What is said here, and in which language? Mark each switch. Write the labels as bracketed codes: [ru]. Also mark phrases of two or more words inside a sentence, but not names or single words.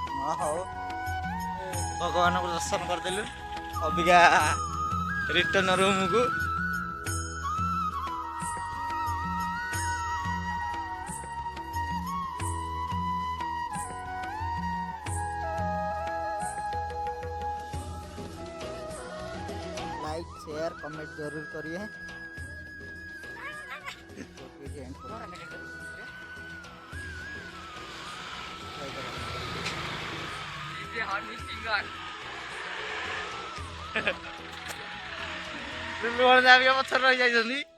[or] ହଁ ହଉ ଭଗବାନଙ୍କୁ ଦର୍ଶନ କରିଦେଲୁ ଅବିକା ରିଟର୍ନ ରୁମକୁ। [en] like share comment [hi] जरूर करिए। [or] ପଛରେ ରହି ଯାଇଛନ୍ତି।